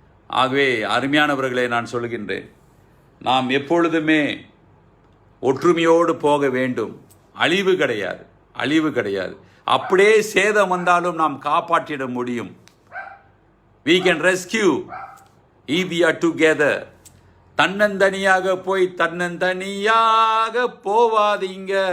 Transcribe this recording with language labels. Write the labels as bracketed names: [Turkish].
[Tamil] ஆகவே அருமையானவர்களே, நான் சொல்கின்றேன், நாம் எப்பொழுதுமே ஒற்றுமையோடு போக வேண்டும். அழிவு கிடையாது, அழிவு கிடையாது. அப்படியே சேதம் வந்தாலும் நாம் காப்பாற்றிட முடியும். [English] we can rescue if we are together. [Tamil] தன்னந்தனியாக போய் தன்னந்தனியாக போவாதீங்க.